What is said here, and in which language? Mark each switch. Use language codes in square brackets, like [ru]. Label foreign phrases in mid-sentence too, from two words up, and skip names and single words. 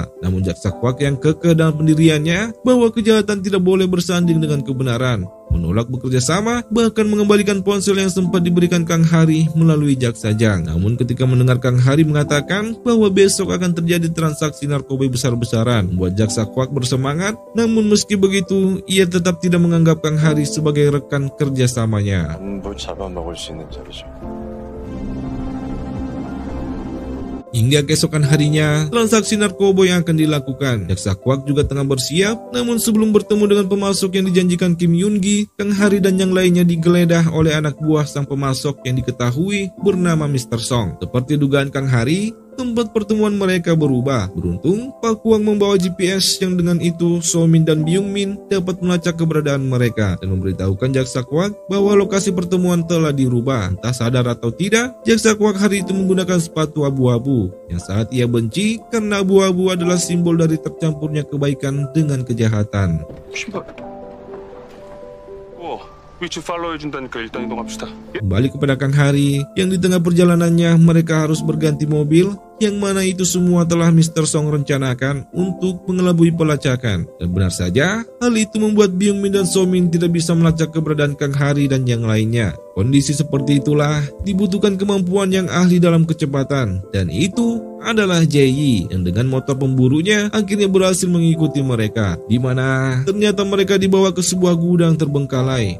[id] Namun Jaksa Kwak yang kekeh dalam pendiriannya bahwa kejahatan tidak boleh bersanding dengan kebenaran, menolak bekerja sama, bahkan mengembalikan ponsel yang sempat diberikan Kang Hari melalui Jaksa Jang. Namun ketika mendengar Kang Hari mengatakan bahwa besok akan terjadi transaksi narkoba besar-besaran, membuat Jaksa Kwak bersemangat. Namun meski begitu, ia tetap tidak menganggap Kang Hari sebagai rekan kerjasamanya. [ko] 뭘 잡아먹을 수 있는 자리죠. [id] Hingga keesokan harinya, transaksi narkoba yang akan dilakukan. Jaksa Kwak juga tengah bersiap, namun sebelum bertemu dengan pemasok yang dijanjikan Kim Yoon Gi, Kang Hari dan yang lainnya digeledah oleh anak buah sang pemasok yang diketahui bernama Mr. Song. Seperti dugaan Kang Hari, tempat pertemuan mereka berubah. Beruntung, Pak Hwang membawa GPS yang dengan itu Somin dan Byung Min dapat melacak keberadaan mereka dan memberitahukan Jaksa Kwak bahwa lokasi pertemuan telah dirubah. Entah sadar atau tidak, Jaksa Kwak hari itu menggunakan sepatu abu-abu yang saat ia benci karena abu-abu adalah simbol dari tercampurnya kebaikan dengan kejahatan. [ko] 신발. 위치 팔로우 해준다니까 일단 이동합시다. [id] Kembali kepada Kang Hari, yang di tengah perjalanannya mereka harus berganti mobil, yang mana itu semua telah Mr. Song rencanakan untuk mengelabui pelacakan. Dan benar saja, hal itu membuat Byung Min dan Somin tidak bisa melacak keberadaan Kang Hari dan yang lainnya. Kondisi seperti itulah dibutuhkan kemampuan yang ahli dalam kecepatan, dan itu adalah Jae yang dengan motor pemburunya akhirnya berhasil mengikuti mereka, di mana ternyata mereka dibawa ke sebuah gudang terbengkalai.